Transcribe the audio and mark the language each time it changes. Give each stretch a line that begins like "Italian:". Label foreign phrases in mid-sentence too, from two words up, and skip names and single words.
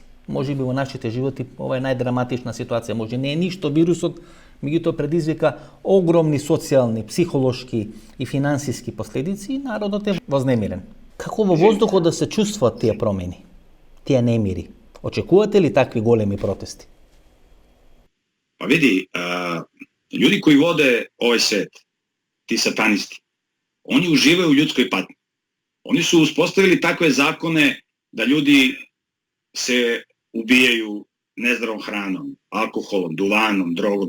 Macedonian: Може би во нашите животи ова е најдраматична ситуација. Може не е ништо вирусот, меѓутоа предизвика огромни социјални, психолошки и финансиски последици и народот е вознемирен. Како во воздухот да се чувствуваат тие промени, тие немири? Очекувате ли такви големи протести?
Serbian: Па види, ljudi koji vode ovaj svet, ti satanisti, oni uživaju u ljudskoj patnji. Oni su uspostavili takve zakone da ljudi se ubijaju nezdravom hranom, alkoholom, duvanom, drogom.